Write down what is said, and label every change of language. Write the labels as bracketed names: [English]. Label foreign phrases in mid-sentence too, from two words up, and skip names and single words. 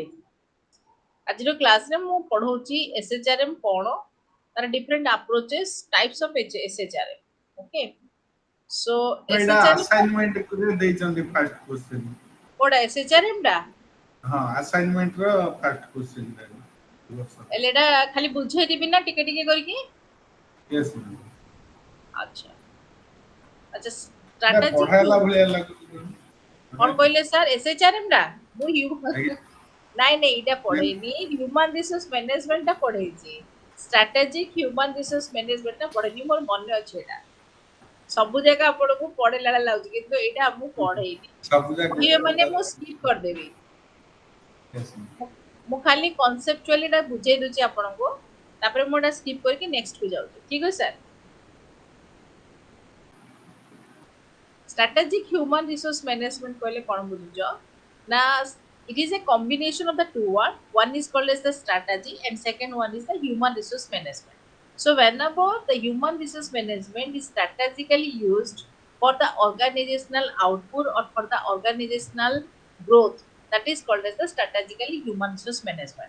[Odia] ଆଜିର କ୍ଲାସରେ ମୁଁ ପଢଉଛି SHRM କଣ, ତାର [English] different approaches types of SHRM. okay so [Odia] ଏଇଟା SHRM ଆସାଇନମେଣ୍ଟ ରେ ଦେଇଛନ୍ତି [English] first question. [Odia] କୋଉଟା SHRM ଟା? ହଁ ଆସାଇନମେଣ୍ଟ ର [English] first question [Odia] ଟା। ହେଲେ ଏଟା ଖାଲି ବୁଝେଇଦେବି ନା ଟିକେ ଟିକେ କରିକି? [English] yes ma'am. [Odia] ଆଚ୍ଛା ଆଚ୍ଛା ନା ଷ୍ଟ୍ରାଟାଜିକ୍ ପଢାଇଲା ଭଳିଆ ଲାଗୁଛି। କଣ କହିଲେ ସାର୍ SHRM ଟା? ମୁଁ ଆଜ୍ଞା। ନାଇଁ ଏଇଟା ପଢେଇନି, [English] human resource management [Odia] ଟା ପଢେଇଛି। [English] strategic human resource management [Odia] ଟା ପଢେଇନି, ମୋର ମନେ ଅଛି ଏଟା। ସବୁ ଜାଗା ଆପଣଙ୍କୁ ପଢେଇଲା ଲାଗୁଛି, କିନ୍ତୁ ଏଇଟା ମୁଁ ପଢେଇନି। ସବୁ ଯାକ କହିବେ ମାନେ ମୁଁ ସ୍କିପ୍ କରିଦେବି। [English] yes ma'am. [Odia] ମୁଁ ଖାଲି କନସେପ୍ଚୁଆଲି ଟା ବୁଝେଇ ଦଉଛି ଆପଣଙ୍କୁ, ତାପରେ ମୁଁ ଏଟା ସ୍କିପ୍ କରିକି ନେକ୍ସଟ କୁ ଯାଉଛି। ଠିକ ଅଛି ସାର୍? [English] Strategic human resource management [Odia] କହିଲେ କଣ ବୁଝୁଛ ନା, [English] it is a combination of the two words. One is called as the strategy and second one is the human resource management. So whenever the human resource management is strategically used for the organizational output or for the organizational growth, that is called as the strategically human resource management.